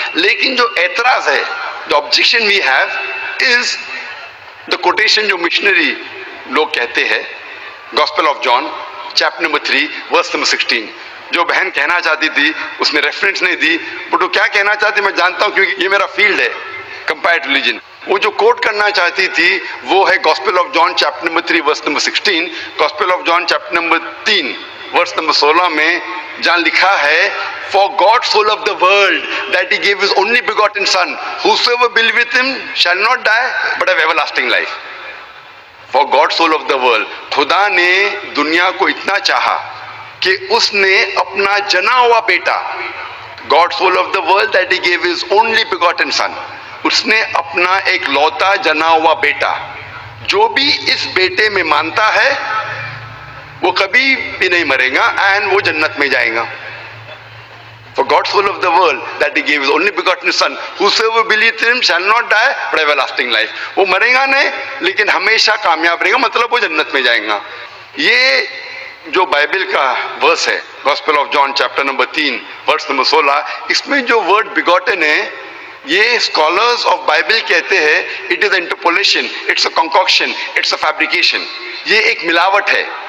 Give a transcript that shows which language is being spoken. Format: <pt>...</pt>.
<ur>لیکن جو اعتراض ہے،</ur> <en>the objection we have is the quotation</en> <ur>جو مشنری لوگ کہتے ہیں، gospel of John chapter number 3 verse number 16. جو بہن کہنا چاہتی تھی اس نے ریفرنس نہیں دی، بٹ وہ کیا کہنا چاہتی میں جانتا ہوں کیونکہ یہ میرا فیلڈ ہے، کمپیئرڈ ریلیجن. وہ جو کوٹ کرنا چاہتی تھی وہ ہے gospel of John chapter number 3 verse number 16. Gospel of John chapter number 3 verse number 16 میں جہاں لکھا ہے</ur> <en>For God so loved the world that he gave his only begotten son, whosoever believeth him shall not die but have everlasting life. For God so loved the world.</en> <ur>خدا نے دنیا کو اتنا چاہا کہ اس نے اپنا جنا ہوا بیٹا،</ur> <en>God so loved the world that he gave his only begotten son.</en> <ur>اس نے اپنا ایک لوتا جنا ہوا بیٹا، جو بھی اس بیٹے میں مانتا ہے وہ کبھی بھی نہیں مرے گا اینڈ وہ جنت میں جائے گا.</ur> <en>For God so loved the world that he gave his only begotten son, whosoever believeth in him shall not die but have everlasting life.</en> <ur>وہ مرے گا نہیں لیکن ہمیشہ کامیاب رہے گا، مطلب وہ جنت میں جائیں گا. یہ جو بائبل کا ورس ہے gospel of John chapter number 3 verse number 16، اس میں جو ورڈ بیگوٹن ہے یہ اسکالرز آف بائبل کہتے ہیں</ur> <en>It is interpolation, it's a concoction, it's a fabrication.</en> <ur>یہ ایک ملاوٹ ہے.</ur>